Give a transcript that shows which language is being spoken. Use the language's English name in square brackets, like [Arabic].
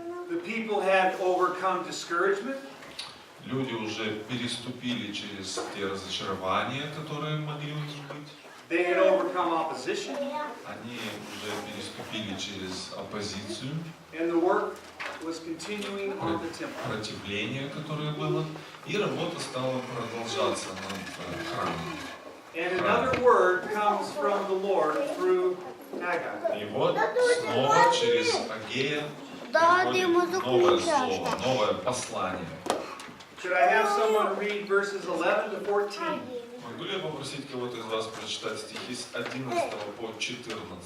[English] The people had overcome discouragement. [Russian] Люди уже переступили через те разочарования, которые могли у них быть. [English] They had overcome opposition. [Russian] Они уже переступили через оппозицию, [English] And the work was continuing on the temple. [Russian] противление, которое было, и работа стала продолжаться над храмом. [English] And another word comes from the Lord through Hagai. [Russian] И вот снова через Аггея приходит новое слово, новое послание. [English] Should I have someone read verses 11 to 14? [Russian] Могу ли я попросить кого-то из вас прочитать стихи с 11 по 14?